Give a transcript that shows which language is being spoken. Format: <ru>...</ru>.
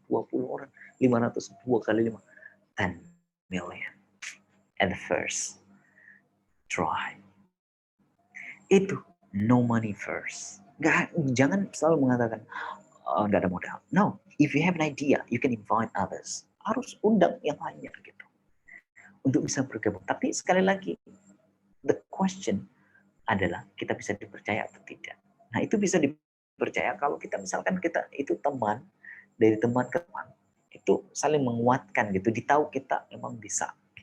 <en>20 orang, 500, 2 kali 5, 10 million at the first try. Itu no money first.</en> <id>Jangan selalu mengatakan nggak ada modal.</id> <en>No, if you have an idea, you can invite others.</en> <id>Harus undang yang lainnya gitu untuk bisa bergabung. Tapi sekali lagi,</id> <en>the question</en> <id>adalah kita bisa dipercaya atau tidak. Nah, itu bisa dipercaya kalau kita misalkan kita itu teman, dari teman ke teman, itu saling menguatkan gitu, ditahu kita memang bisa.</id>